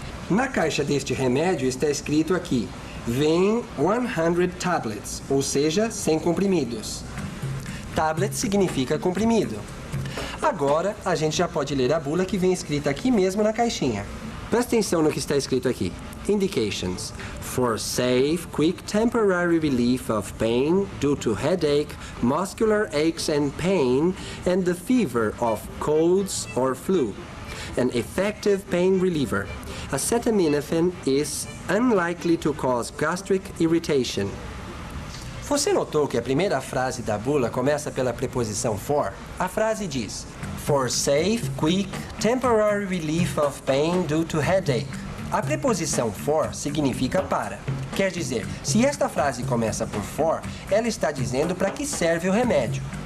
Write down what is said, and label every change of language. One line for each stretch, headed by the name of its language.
Portuguese: Na caixa deste remédio está escrito aqui, vem 100 tablets, ou seja, 100 comprimidos. Tablet significa comprimido. Agora, a gente já pode ler a bula que vem escrita aqui mesmo na caixinha. Presta atenção no que está escrito aqui.
English: Indications. For safe, quick temporary relief of pain due to headache, muscular aches and pain, and the fever of colds or flu. An effective pain reliever. Acetaminophen is unlikely to cause gastric irritation.
Portuguese: Você notou que a primeira frase da bula começa pela preposição for? A frase diz:
English: For safe, quick, temporary relief of pain due to headache.
Portuguese: A preposição for significa para. Quer dizer, se esta frase começa por for, ela está dizendo para que serve o remédio.